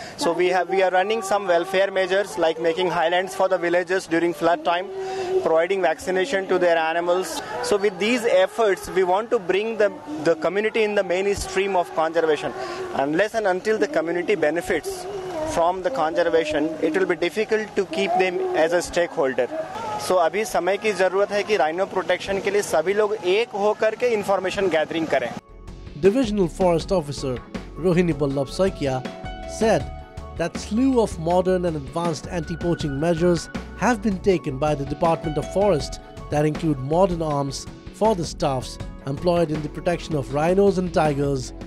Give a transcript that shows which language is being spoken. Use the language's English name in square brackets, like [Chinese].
[English] So we are running some welfare measures like making highlands for the villagers during flood time, providing vaccination to their animals. So with these efforts, we want to bring the community in the mainstream of conservation. Unless and until the community benefits from the conservation, it will be difficult to keep them as a stakeholder. [Hindi] So अभी समय की जरूरत है कि [English] rhino protection [Hindi] के लिए सभी लोग एक होकर के [English] information gathering [Hindi] करें. [English] Divisional Forest Officer Rohini Ballabh Saikia said that slew of modern and advanced anti-poaching measures have been taken by the Department of Forest that include modern arms for the staffs employed in the protection of rhinos and tigers